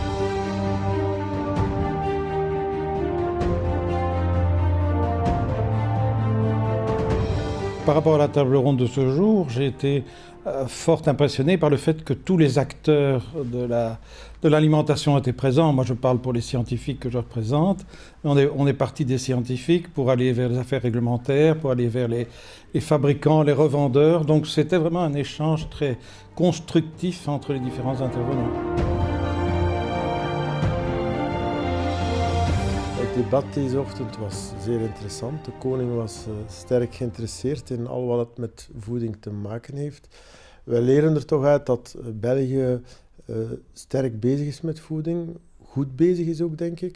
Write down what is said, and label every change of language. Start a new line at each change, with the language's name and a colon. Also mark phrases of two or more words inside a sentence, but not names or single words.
French: Par rapport à la table ronde de ce jour, j'ai été fort impressionné par le fait que tous les acteurs de l'alimentation étaient présents. Moi, je parle pour les scientifiques que je représente. On est parti des scientifiques pour aller vers les affaires réglementaires, pour aller vers les fabricants, les revendeurs. Donc, c'était vraiment un échange très constructif entre les différents intervenants.
Dutch: Het debat deze ochtend was zeer interessant. De koning was sterk geïnteresseerd in al wat het met voeding te maken heeft. Wij leren er toch uit dat België sterk bezig is met voeding, goed bezig is ook, denk ik.